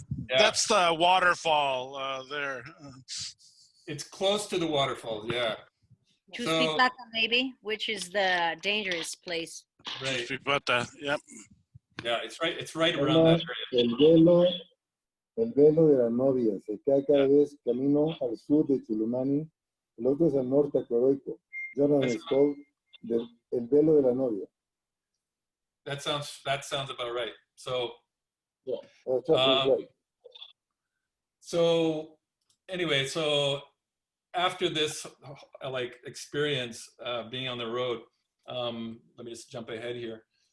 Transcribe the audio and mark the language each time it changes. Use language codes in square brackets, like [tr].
[en] Yeah. That's the waterfall there. It's close to the waterfalls, yeah. Chispipata, maybe, which is the dangerous place. Right. Yep. Yeah, it's right around that area. [es] El velo de la novia se cae cada vez camino al sur de Chulumani, el otro es al norte a Coroico. [en] Jonathan is called el velo de la novia. That sounds about right. So Yeah, that's right. So anyway, so after this experience being on the road, let me just jump ahead here.